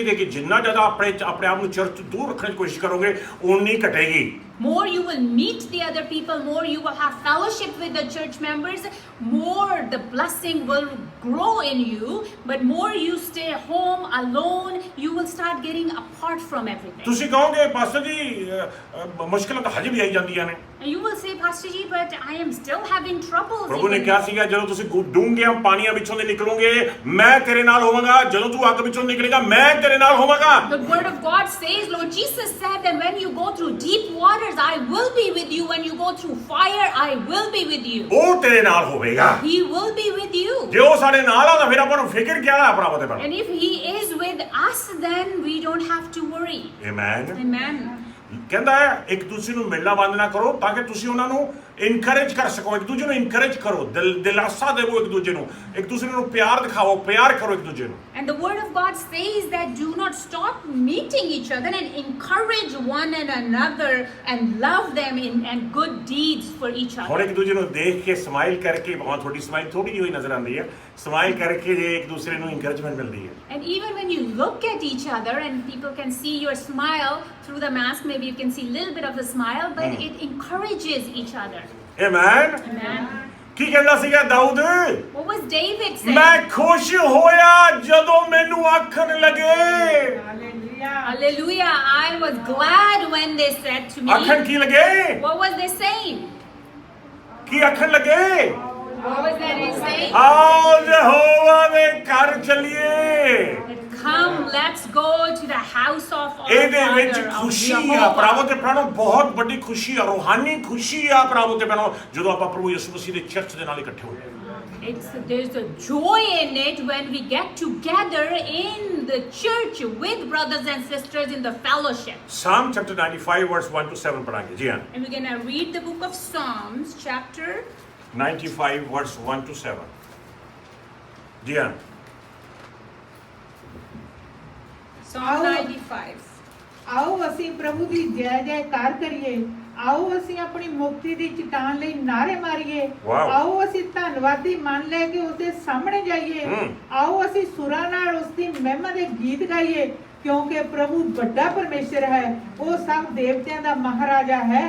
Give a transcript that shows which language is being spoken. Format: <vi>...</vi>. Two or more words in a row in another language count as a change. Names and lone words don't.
<pa>ਤੇ ਕਿ ਜਿੰਨਾ ਜ਼ਿਆਦਾ ਆਪਣੇ ਆਪ ਨੂੰ ਚਰਚ ਤੋਂ ਦੂਰ ਰੱਖਣ ਦੀ ਕੋਸ਼ਿਸ਼ ਕਰੋਗੇ ਉਨੀ ਘਟੇਗੀ।</pa> <en>More you will meet the other people, more you will have fellowship with the church members, more the blessing will grow in you. But more you stay home alone, you will start getting apart from everything.</en> <pa>ਤੁਸੀਂ ਕਹੋਗੇ ਪਾਸਟਰ ਜੀ ਮੁਸ਼ਕਲਾਂ ਤਾਂ ਹਜੇ ਵੀ ਆਈ ਜਾਂਦੀਆਂ ਨੇ।</pa> <en>And you will say, Pastor Ji, but I am still having troubles.</en> <pa>ਪ੍ਰਭੂ ਨੇ</pa> <en>even</en> <pa>ਕਿਹਾ ਸੀਗਾ ਜਦੋਂ ਤੁਸੀਂ ਡੂੰਘਿਆਂ ਪਾਣੀਆਂ ਵਿੱਚੋਂ ਦੇ ਨਿਕਲੋਗੇ ਮੈਂ ਤੇਰੇ ਨਾਲ ਹੋਵਾਂਗਾ, ਜਦੋਂ ਤੂੰ ਅੱਗ ਵਿੱਚੋਂ ਨਿਕਲੇਗਾ ਮੈਂ ਤੇਰੇ ਨਾਲ ਹੋਵਾਂਗਾ।</pa> <en>The word of God says, Lord Jesus said that when you go through deep waters, I will be with you. When you go through fire, I will be with you.</en> <pa>ਉਹ ਤੇਰੇ ਨਾਲ ਹੋਵੇਗਾ।</pa> <en>He will be with you.</en> <pa>ਜੇ ਉਹ ਸਾਡੇ ਨਾਲ ਆ ਤਾਂ ਫਿਰ ਆਪਾਂ ਨੂੰ ਫਿਕਰ ਕਿਆ ਹੈ ਭਰਾਵਾਂ ਦੇ ਬਾਰੇ।</pa> <en>And if He is with us, then we don't have to worry.</en> <pa>ਆਮੇਨ।</pa> <en>Amen.</en> <pa>ਕਹਿੰਦਾ ਹੈ ਇੱਕ ਦੂਸਰੇ ਨੂੰ ਮਿਲਣਾ ਬੰਦ ਨਾ ਕਰੋ ਤਾਂ ਕਿ ਤੁਸੀਂ ਉਹਨਾਂ ਨੂੰ ਇਨਕਰੇਜ ਕਰ ਸਕੋ, ਇੱਕ ਦੂਜੇ ਨੂੰ ਇਨਕਰੇਜ ਕਰੋ, ਦਿਲਾਸਾ ਦੇਵੋ ਇੱਕ ਦੂਜੇ ਨੂੰ, ਇੱਕ ਦੂਸਰੇ ਨੂੰ ਪਿਆਰ ਦਿਖਾਓ, ਪਿਆਰ ਕਰੋ ਇੱਕ ਦੂਜੇ ਨੂੰ।</pa> <en>And the word of God says that do not stop meeting each other and encourage one and another and love them and good deeds for each</en> <pa>ਹੁਣ</pa> <en>other.</en> <pa>ਇੱਕ ਦੂਜੇ ਨੂੰ ਦੇਖ ਕੇ ਸਮਾਈਲ ਕਰਕੇ, ਬਹੁਤ ਤੁਹਾਡੀ ਸਮਾਈਲ ਥੋੜੀ ਜਿਹੀ ਹੋਈ ਨਜ਼ਰ ਆਉਂਦੀ ਹੈ, ਸਮਾਈਲ ਕਰਕੇ ਜੇ ਇੱਕ ਦੂਸਰੇ ਨੂੰ ਇਨਕਰੇਜਮੈਂਟ ਮਿਲਦੀ ਹੈ।</pa> <en>And even when you look at each other and people can see your smile through the mask, maybe you can see a little bit of the smile, but it encourages each other.</en> <pa>ਆਮੇਨ।</pa> <en>Amen.</en> <pa>ਕੀ ਕਹਿੰਦਾ ਸੀਗਾ ਦਾਊਦ?</pa> <en>What was David saying?</en> <pa>ਮੈਂ ਖੁਸ਼ ਹੋਇਆ ਜਦੋਂ ਮੈਨੂੰ ਆਖਣ ਲੱਗੇ।</pa> <en>Hallelujah. I was glad when they said to me.</en> <pa>ਆਖਣ ਕੀ ਲੱਗੇ?</pa> <en>What was they saying?</en> <pa>ਕੀ ਆਖਣ ਲੱਗੇ?</pa> <en>What was that they saying?</en> <pa>ਆਓ ਯਹੋਵਾ ਦੇ ਘਰ ਚੱਲੀਏ।</pa> <en>Come, let's go to the house of our</en> <pa>ਇਹਦੇ ਵਿੱਚ</pa> <en>Father, of</en> <pa>ਖੁਸ਼ੀ ਆ</pa> <en>Jehovah.</en> <pa>ਭਰਾਵੋ ਤੇ ਭੈਣੋ, ਬਹੁਤ ਵੱਡੀ ਖੁਸ਼ੀ ਆ, ਰੂਹਾਨੀ ਖੁਸ਼ੀ ਆ ਭਰਾਵੋ ਤੇ ਭੈਣੋ, ਜਦੋਂ ਆਪਾਂ ਪ੍ਰਭੂ ਯਿਸੂ ਮਸੀਹ ਦੇ ਚਰਚ ਦੇ ਨਾਲ ਇਕੱਠੇ ਹੋਏ।</pa> <en>There's a joy in it when we get together in the church with brothers and sisters in the fellowship. Psalm chapter 95 verse 1 to 7</en> <pa>ਪੜਾਂਗੇ। ਜੀ ਹਾਂ,</pa> <en>And we're going to read the book of Psalms, chapter 95 verse 1 to 7।</en> <pa>ਜੀ ਹਾਂ।</pa> <en>Psalm 95.</en> <pa>ਆਓ ਅਸੀਂ ਪ੍ਰਭੂ ਦੀ ਜੈ ਜੈਕਾਰ ਕਰੀਏ, ਆਓ ਅਸੀਂ ਆਪਣੀ ਮੁਕਤੀ ਦੀ ਚਟਾਨ ਲਈ ਨਾਰੇ ਮਾਰੀਏ, ਵਾਓ। ਆਓ ਅਸੀਂ ਧੰਨਵਾਦੀ ਮਨ ਲੈ ਕੇ ਉਸਦੇ ਸਾਹਮਣੇ ਜਾਈਏ, ਆਓ ਅਸੀਂ ਸੁਰਾਂ ਨਾਲ ਉਸਦੀ ਮਹਿਮਾ ਦੇ ਗੀਤ ਗਾਈਏ, ਕਿਉਂਕਿ ਪ੍ਰਭੂ ਵੱਡਾ ਪਰਮੇਸ਼ਰ ਹੈ, ਉਹ ਸਭ ਦੇਵਤਿਆਂ ਦਾ ਮਹਾਰਾਜਾ ਹੈ।</pa>